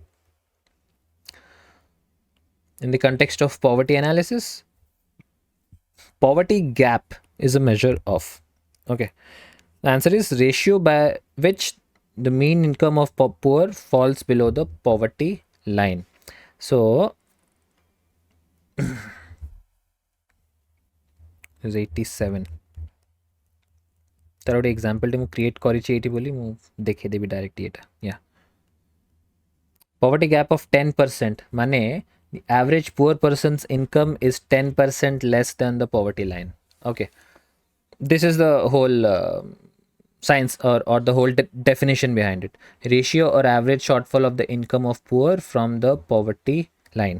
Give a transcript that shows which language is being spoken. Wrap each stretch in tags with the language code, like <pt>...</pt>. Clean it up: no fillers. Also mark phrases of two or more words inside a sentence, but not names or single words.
<en>In the context of poverty analysis, poverty gap is a measure of, okay, the answer is ratio by which the mean income of poor falls below the poverty line. So is 87.</en> <or>ତାର ଗୋଟେ ଏଗଜାମ୍ପଲ ମୁଁ କ୍ରିଏଟ କରିଛି ଏଠି ବୋଲି ମୁଁ ଦେଖେଇ ଦେବି ଡାଇରେକ୍ଟ ଏଟା ଏ</or> <en>poverty gap of 10%</en> <or>ମାନେ</or> <en>the average poor person's income is 10% less than the poverty line. Okay, this is the whole science or the whole definition behind it. Ratio or average shortfall of the income of poor from the poverty line.</en>